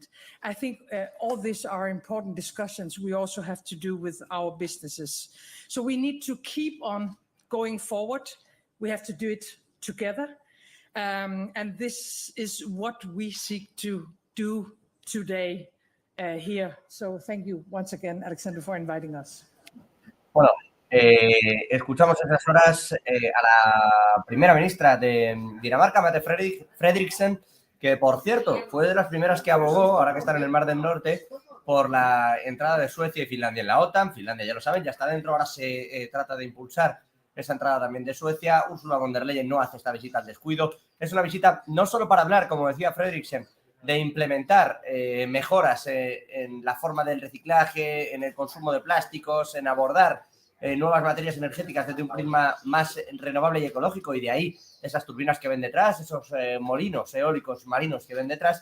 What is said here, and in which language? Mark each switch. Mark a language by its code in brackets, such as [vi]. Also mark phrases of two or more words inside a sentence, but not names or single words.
[en] I think all these are important discussions we also have to do with our businesses. So we need to keep on going forward. We have to do it together. And this is what we seek to do today here. So thank you once again, Alexander, for inviting us. [es] Bueno, escuchamos en esas horas a la primera ministra de Dinamarca, Mette Frederiksen, que por cierto fue de las primeras que abogó, ahora que están en el Mar del Norte, por la entrada de Suecia y Finlandia en la OTAN. Finlandia, ya lo saben, ya está dentro, ahora se trata de impulsar esa entrada también de Suecia. Ursula von der Leyen no hace esta visita al descuido. Es una visita no solo para hablar, como decía Frederiksen, de implementar mejoras en la forma del reciclaje, en el consumo de plásticos, en abordar nuevas materias energéticas desde un prisma más renovable y ecológico, y de ahí esas turbinas que ven detrás, esos molinos eólicos marinos que ven detrás.